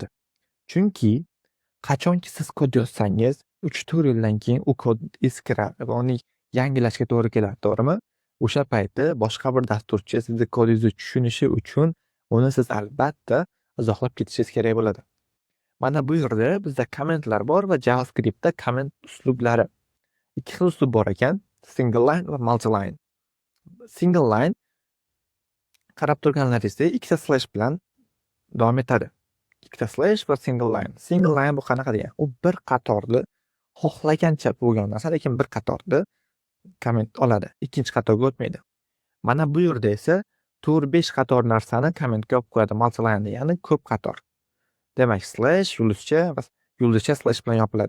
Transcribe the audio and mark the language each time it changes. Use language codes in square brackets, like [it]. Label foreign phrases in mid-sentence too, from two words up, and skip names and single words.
[uz] Chunki qachonki siz kod yozsangiz, 3-4 yildan keyin u kod eskiradi va uni yangilashga to'g'ri keladi, to'g'rimi? O'sha paytda boshqa bir dasturchi sizni kodingizni tushunishi uchun uni siz albatta izohlab ketishingiz kerak bo'ladi. Mana bu yerda bizda kommentlar bor va JavaScriptda komment uslublari. Ikki xil uslub bor ekan, [en] single line [uz] va [en] multi line. Single line [uz] qarab turganlaringizda ikkita slash bilan davom etadi. Ikkita slash va [en] single line. Single line [uz] bu qanaqa degan? U bir qatorli xohlagancha bo'lgan narsa, lekin bir qatorli komment oladi. Ikkinchi qatorga o'tmaydi. Mana bu yerda esa 4-5 qator narsani kommentga olib qo'yadi. [en] Multi line [uz] degani ko'p qator. Demak, slash yulduzcha va yulduzcha slash bilan yopiladi.